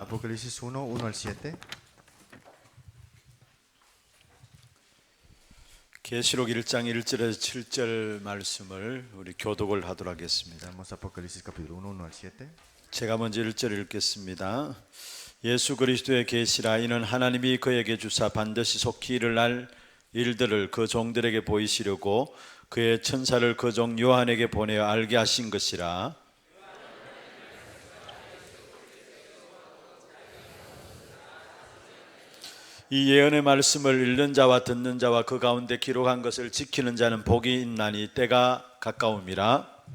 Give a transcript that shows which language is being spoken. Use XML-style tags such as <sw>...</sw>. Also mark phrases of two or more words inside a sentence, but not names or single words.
<es>Apocalipsis 1, 1 al 7.</es> <ko>계시록 1장 1절에서 7절 말씀을 우리 교독을 하도록 하겠습니다.</ko> <es>Damos Apocalipsis capítulo 1, 1 al 7.</es> <ko>제가 먼저 1절 읽겠습니다. 예수 그리스도의 계시라. 이는 하나님이 그에게 주사 반드시 속히 일어날 일들을 그 종들에게 보이시려고 그의 천사를 그 종 요한에게 보내어 알게 하신 것이라. 이 예언의 말씀을 읽는 자와 듣는 자와 그 가운데 기록한 것을 지키는 자는 복이 있나니 때가 가까움이라.</ko>